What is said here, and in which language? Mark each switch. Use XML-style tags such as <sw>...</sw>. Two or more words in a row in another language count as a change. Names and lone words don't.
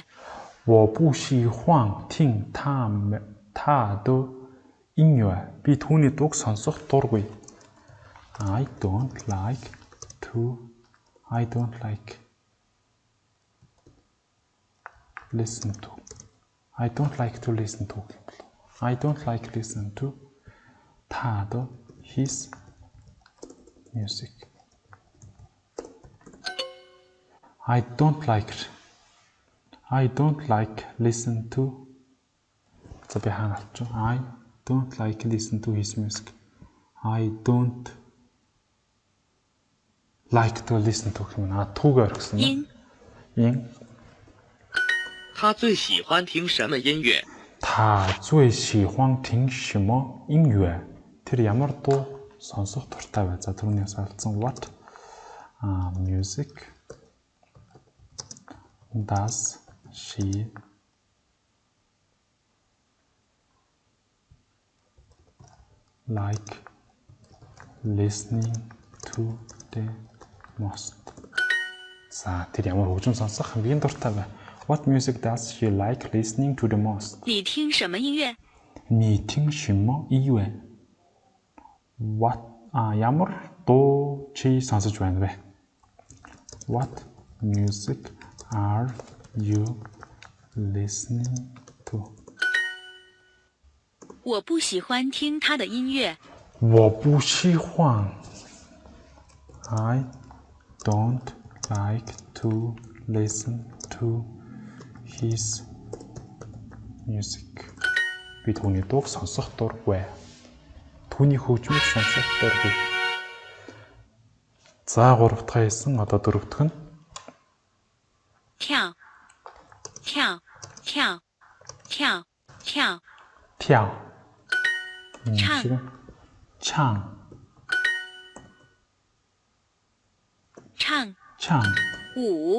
<zh>我不喜欢听他的音乐.</zh> <mn>Би түүний дууг сонсох дургүй.</mn> <en>I don't like to listen to. I don't like to listen to. I don't like listen to his music. I don't like listen to.</en> <mn>За би хаана авчих.</mn> <en>I don't like listen to his music. I don't like to listen to him.</en> <mn>Түүгээр гэсэн юм.</mn> <zh>音他最喜欢听什么音乐？他最喜欢听什么音乐?</zh> <mn>Тэр ямар дуу сонсох дуртай вэ? За түрүүнээс алдсан</mn> <en>what music does she like listening to the most?</en> <mn>За тэр ямар хөгжим сонсох хамгийн дуртай вэ?</mn> <en>What music does she like listening to the most?</en> <zh>你听什么音乐？你听什么音乐?</zh> <mn>What ямар дуу чи сонсож байна вэ?</mn> <en>What music are you listening to?</en> <zh>我不喜欢听他的音乐。我不喜欢</zh> <en>I don't like to listen to his music.</en> <mn>Би түүний дууг сонсох дургүй. Түүний хөгжмийг сонсох дургүй. За 3 дахь хэлсэн одоо 4 дахь нь.</mn> <zh>跳跳跳跳跳跳. 唱唱唱唱舞</zh>